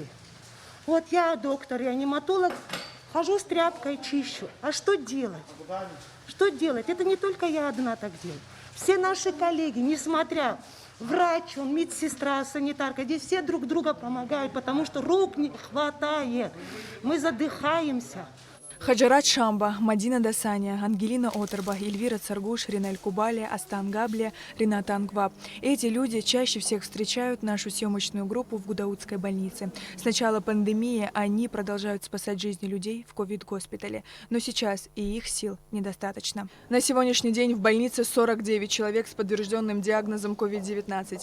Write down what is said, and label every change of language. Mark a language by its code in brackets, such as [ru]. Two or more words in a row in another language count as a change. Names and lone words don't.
[ru] Вот я, доктор, реаниматолог, хожу с тряпкой, чищу. А что делать? Что делать? Это не только я одна так делаю. Все наши коллеги, несмотря, врач, он, медсестра, санитарка, здесь все друг друга помогают, потому что рук не хватает. Мы задыхаемся. Хаджарат Шамба, Мадина Дасаня, Ангелина Оторба, Эльвира Царгуш, Ринель Кубали, Астан Габле, Ринат Ангваб. Эти люди чаще всех встречают нашу съемочную группу в Гудаутской больнице. С начала пандемии они продолжают спасать жизни людей в ковид-госпитале. Но сейчас и их сил недостаточно. На сегодняшний день в больнице 49 человек с подтвержденным диагнозом COVID-19.